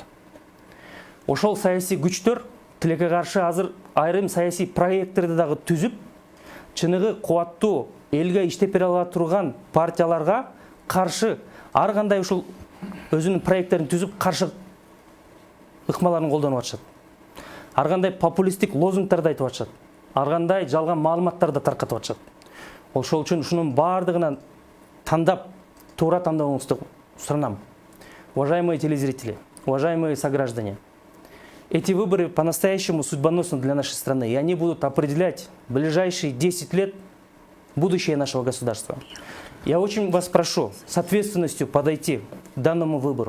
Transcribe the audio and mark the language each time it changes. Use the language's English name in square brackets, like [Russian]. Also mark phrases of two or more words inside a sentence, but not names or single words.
[Kyrgyz] Ошол саясий күчтөр тилекке каршы азыр айрым саясий проекттерди дагы түзүп, чыныгы кубаттуу элге иштеп бере ала турган партияларга каршы ар кандай ушул өзүнүн проекттерин түзүп каршы ыкмаларын колдонуп атышат. Ар кандай популисттик лозунгдарды айтып атышат. Ар кандай жалган маалыматтарды таркатып атышат. Ошол үчүн ушунун баардыгынан тандап, туура тандооңузду суранам. [Russian] Уважаемые телезрители, уважаемые сограждане, эти выборы по-настоящему судьбоносны для нашей страны, и они будут определять в ближайшие 10 лет будущее нашего государства. Я очень вас прошу с ответственностью подойти к данному выбору.